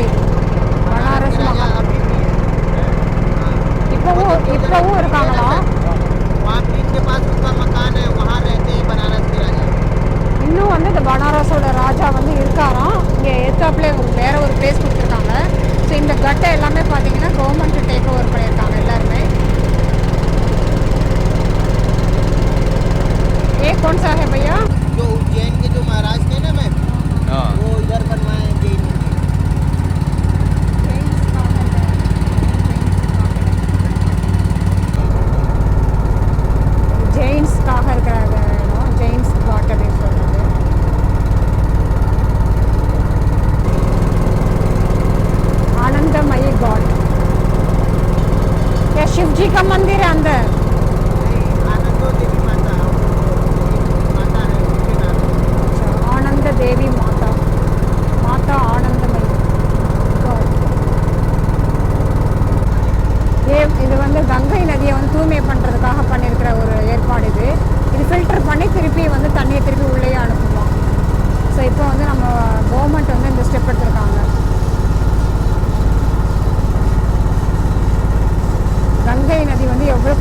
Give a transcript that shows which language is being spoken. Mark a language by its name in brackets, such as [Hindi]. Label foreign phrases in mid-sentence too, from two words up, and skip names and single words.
[Tamil] இது பனாரஸ் இப்போவும் இருக்காங்களா? இன்னும் வந்து இந்த பனாரஸோட ராஜா வந்து இருக்காராம். இங்கே எத்தாப்புல வேற ஒரு பிளேஸ் கொடுத்துருக்காங்க. ஸோ இந்த கட்டை எல்லாமே பார்த்தீங்கன்னா [English] government take over [Tamil] பண்ணியிருக்காங்க எல்லாருமே. [Hindi] ये कौन सा है भैया? जो उज्जैन के जो महाराज थे ना मैम, वो इधर बनवाए जैन [Tamil] ஜெயின்ஸ்க்காக இருக்கிற இடம் ஜெயின்ஸ் காட் அப்படின்னு சொல்கிறது. [Hindi] आनंदमयी गॉड, क्या शिव जी का मंदिर है अंदर? आनंदो देवी माता माता है उनके नाम। अच्छा, आनंद देवी माता, माता आनंदमयी गॉड. [Tamil] இது வந்து கங்கை நதியை வந்து தூய்மை பண்ணுறதுக்காக பண்ணியிருக்கிற ஒரு ஏற்பாடு. இது ஃபில்டர் பண்ணி திருப்பி வந்து தண்ணியை திருப்பி உள்ளேயே அனுப்புவோம். ஸோ இப்போ வந்து நம்ம கவர்மெண்ட் வந்து இந்த ஸ்டெப் எடுத்திருக்காங்க. கங்கை நதி வந்து